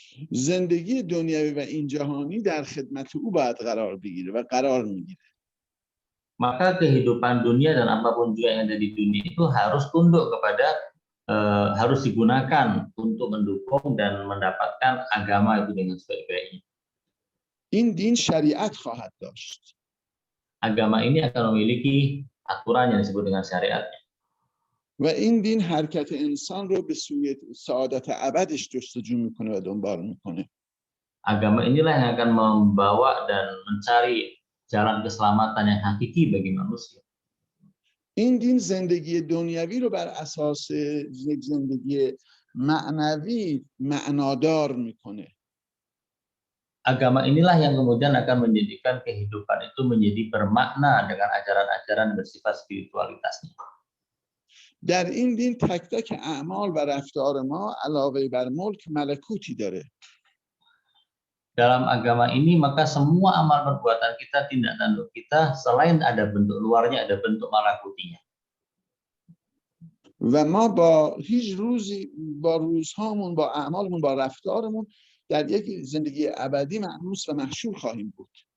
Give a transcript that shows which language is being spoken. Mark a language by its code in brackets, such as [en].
[fa] زندگی دنیوی و این جهانی در خدمت او باید قرار بگیره و قرار میگیره. [id] maka kehidupan dunia dan apapun juga yang ada di dunia itu harus tunduk kepada harus digunakan untuk mendukung dan mendapatkan agama itu dengan sebaik-baiknya. [fa] این دین شریعت خواهد داشت. [id] Agama ini akan memiliki aturan yang disebut dengan syariatnya. [fa] و این دین حرکت انسان رو به سوی سعادت ابدش جستجو میکنه و دنبال میکنه. [id] Agama inilah yang akan membawa dan mencari jalan keselamatan yang hakiki bagi manusia. [fa] این دین زندگی دنیوی رو بر اساس یک زندگی معنوی معنادار میکنه. [id] Agama inilah yang kemudian akan menjadikan kehidupan itu menjadi bermakna dengan ajaran-ajaran bersifat spiritualitasnya. [fa] در این دین تک تک اعمال و رفتار ما علاوه بر ملک ملکوتی داره. [id] Dalam agama ini maka semua amal perbuatan kita, tindak tanduk kita selain ada bentuk luarnya ada bentuk malakutinya. [fa] و ما با هیچ روزی با روزهامون با اعمالمون با رفتارمون در یک زندگی ابدی مأنوس و محشور خواهیم بود.